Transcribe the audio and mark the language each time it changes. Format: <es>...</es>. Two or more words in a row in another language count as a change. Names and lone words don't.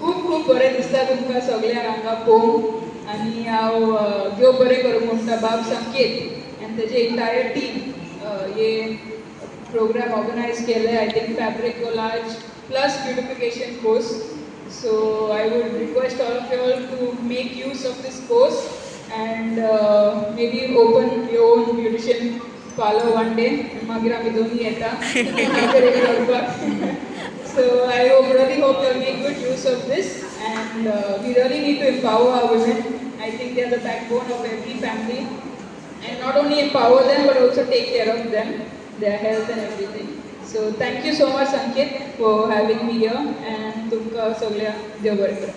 <kok>खूब खूब बरें दिसता तुमकां सगळ्यांक हांगा पळोवन आनी हांव देव बरें करूं म्हणटा बाब संकेत आनी तेजे इंटायर</kok> <en>team he program organize kele I think fabric collage plus beautification course so I would request all of you all to make use of this course and maybe open your own beautician parlor one day</en> <kok>मागीर आमी दोनी येता</kok> <en>so I really hope you'll make good use of this and we really need to empower our women. I think they are the backbone of every family and not only empower them but also take care of them, their health and everything. So thank you so much Sanket for having me here and</en> <kok>तुमकां सगळ्यांक देव बरें करूं.</kok>